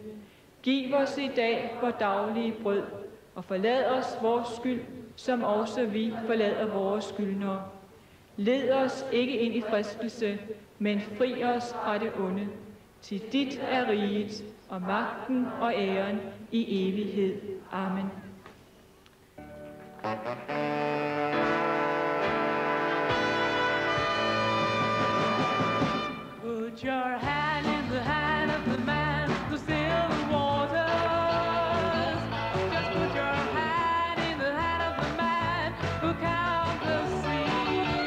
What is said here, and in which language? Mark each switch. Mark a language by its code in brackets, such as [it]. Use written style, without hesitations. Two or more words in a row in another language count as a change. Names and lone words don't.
[da] Giv os i dag vor daglige brød, og forlad os vores skyld, som også vi forlader vores skyldnere. Led os ikke ind i fristelse, men fri os fra det onde. Til dit er riget, og magten og æren i evighed. Amen. [en] Put your hand in the hand of the man who still the waters. Just put your hand in the hand of the man who counts the sea.